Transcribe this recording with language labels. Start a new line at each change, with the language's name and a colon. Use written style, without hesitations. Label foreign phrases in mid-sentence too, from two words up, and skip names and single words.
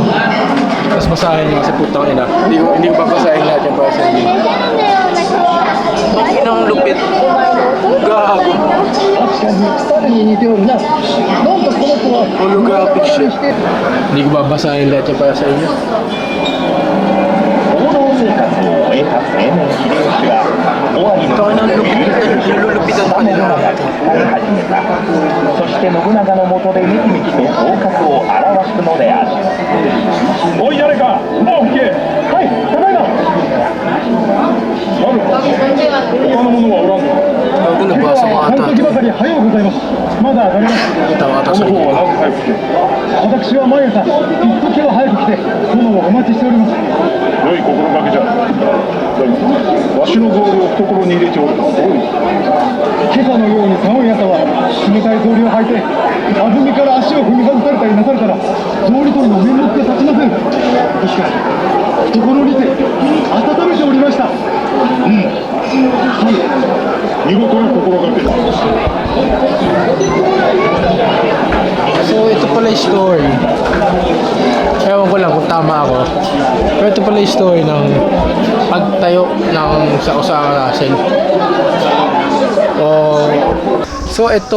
Filipino: Tapos basahin nyo kasi putang ina. Hindi ko babasahin lahat yung para sa inyo. Ang inang lupit. Gago.
English: Holographic shit.
Filipino: Hindi ko babasahin lahat yung para sa inyo.
Japanese: 生活を終えた青年秀吉は尾張の
Filipino: Nilulupitan pa nila.
Japanese: 始めたそして信長の下でめきめきと頭角を現すのであるおい誰か馬を引けはいただいまマルコ他の者はおらんの
Filipino: Bago nabasa ko
Japanese: 半
Filipino: ata.
Japanese: 時ばかり早うございますまだ上がります
Filipino: Tama ata
Japanese: こ
Filipino: sa
Japanese: の方
Filipino: inyo.
Japanese: はなぜ早く来て私は毎朝一時は早く来て殿をお待ちしております良い心がけじゃだがわしの草履を懐に入れておるのはどういう今朝のように寒い朝は冷たい草履を履いて弾みから足を踏み外されたりなされたら草履取りの面目が立ちませんですから懐にて温めておりました見事な心がけだ
Filipino: So, ito pala yung story. Ewan ko lang kung tama ako. Pero ito pala yung story ng pagtayo ng sa Osaka Castle. So, ito.